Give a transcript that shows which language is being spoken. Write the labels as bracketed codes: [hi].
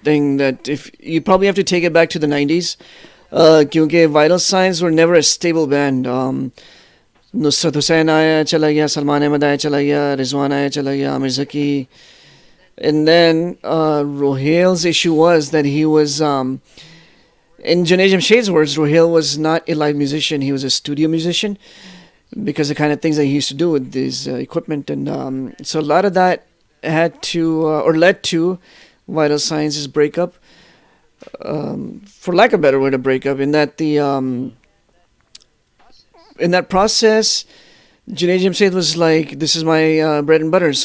[en] thing that if you probably have to take it back to the 90s, [hi] क्योंकि [en] Vital Signs were never a stable band. [hi] Nusrat Hussain आया चला गया, Salman Ahmed आया चला गया, Rizwan आया चला गया, Amir Zaki. [en] And then Rohail's issue was that he was, in Junaid Jamshed's words, Rohail was not a live musician, he was a studio musician, because the kind of things that he used to do with his equipment. And so a lot of that had to, or led to Vital Signs' breakup, for lack of a better way to break up, in that in that process, Junaid Jamshed was like, this is my bread and butter.